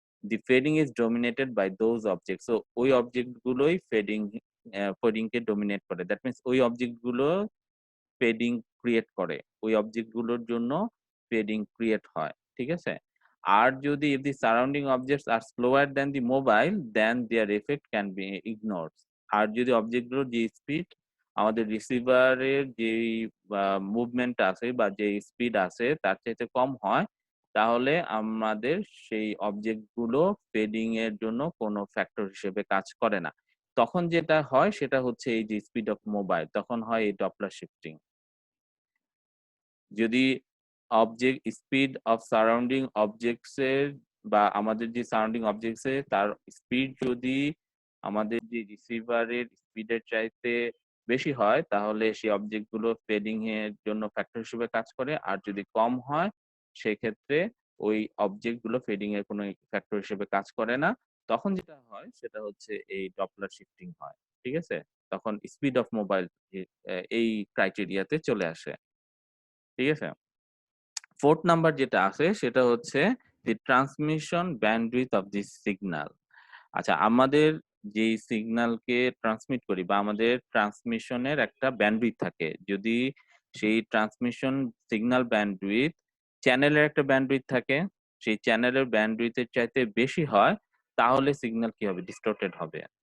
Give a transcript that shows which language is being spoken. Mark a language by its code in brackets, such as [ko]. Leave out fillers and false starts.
[en] the fading is dominated by those objects. [bn] So ওই object গুলোই fading কে dominate করে। That means ওই object গুলো ফেডিং ক্রিয়েট করে। ওই অবজেক্ট গুলোর জন্য ফেডিং ক্রিয়েট হয়। ঠিক আছে? আর যদি [en] if the surrounding objects are slower than the mobile, then their effect can be ignored. [bn] আর যদি অবজেক্ট গুলোর যে স্পিড আমাদের রিসিভারের যেই মুভমেন্ট আছে বা যে স্পিড আছে তার চাইতে কম হয়, তাহলে আমাদের সেই অবজেক্ট গুলো ফেডিং এর জন্য কোনো ফ্যাক্টর হিসেবে কাজ করে না। তখন যেটা হয় সেটা হচ্ছে এই যে স্পিড অফ মোবাইল, তখন হয় এই ডপলার শিফটিং। যদি স্পিড অফ সারাউন্ডিং অবজেক্টস এর বা আমাদের যে সারাউন্ডিং অবজেক্টস এর তার স্পিড যদি আমাদের যে রিসিভারের স্পিডের চাইতে বেশি হয়, তাহলে সেই অবজেক্ট গুলো ফেডিং এর জন্য ফ্যাক্টর হিসেবে কাজ করে। আর যদি কম হয়, সেক্ষেত্রে ওই অবজেক্ট গুলো ফেডিং এর কোনো ফ্যাক্টর হিসেবে কাজ করে না। তখন যেটা হয় সেটা হচ্ছে এই ডপলার শিফটিং হয়। ঠিক আছে? তখন স্পিড অফ মোবাইল এই ক্রাইটেরিয়াতে চলে আসে। ঠিক আছে? [en] 4th number [bn] যেটা আছে সেটা হচ্ছে [en] the transmission bandwidth of the signal. [bn] আচ্ছা, আমাদের যেই সিগন্যালকে ট্রান্সমিট করি বা আমাদের ট্রান্সমিশনের একটা ব্যান্ডউইথ থাকে। যদি সেই ট্রান্সমিশন সিগন্যাল ব্যান্ডউইথ চ্যানেলের একটা ব্যান্ডউইথ থাকে, সেই চ্যানেলের ব্যান্ডউইথের চাইতে বেশি হয়, তাহলে সিগন্যাল কি হবে? ডিস্টর্টেড হবে।